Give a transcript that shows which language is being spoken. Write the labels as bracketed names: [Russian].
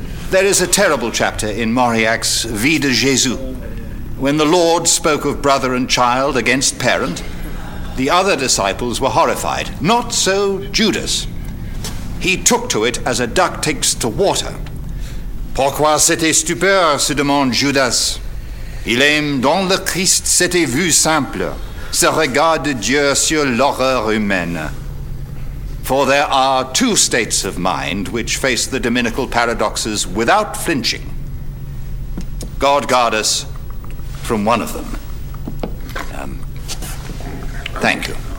[English] There is a terrible chapter in Mauriac's Vie de Jésus. When the Lord spoke of brother and child against parent, the other disciples were horrified. Not so Judas. He took to it as a duck takes to water. [French] Pourquoi cette stupeur, se demande Judas. Il aime dans le Christ cette vue simple. Ce regard de Dieu sur l'horreur humaine. [English] For there are two states of mind which face the dominical paradoxes without flinching. God guard us from one of them. Thank you.